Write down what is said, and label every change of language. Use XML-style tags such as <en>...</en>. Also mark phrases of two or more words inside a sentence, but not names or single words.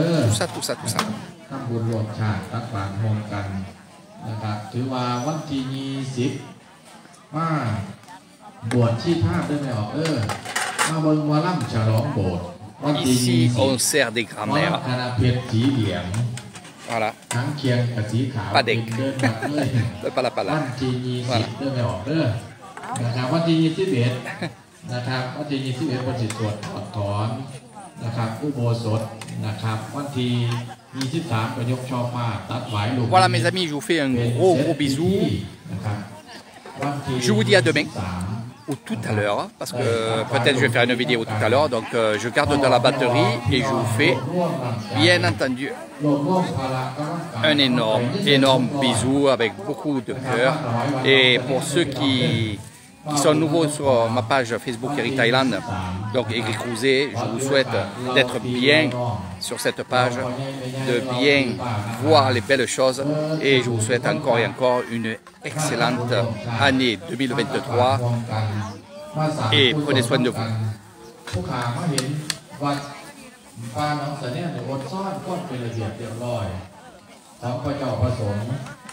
<fr>Ici, on sert des grands-mères. Voilà. Pas d'aigle. Pas la pala. Voilà.</fr> <th>นะครับวันที่21นะครับวันที่21วันที่สวดถอนนะครับอุโบสถนะครับวันที่23ก็ยกช่อฟ้าตัดหวายลูก</th> <fr>Voilà mes amis, je vous fais un gros bisou. Je vous dis à demain ou tout à l'heure parce que peut-être je vais faire une vidéo tout à l'heure, donc je garde de la batterie et je vous fais bien entendu un énorme bisou avec beaucoup de cœur. Et pour ceux qui sont nouveaux sur ma page Facebook Eric Thaïlande, donc Eric Rouzé, je vous souhaite d'être bien sur cette page, de bien voir les belles choses et je vous souhaite encore et encore une excellente année 2023 et prenez soin de vous.</fr> <th>ของพระเจ้าประสงค์</th>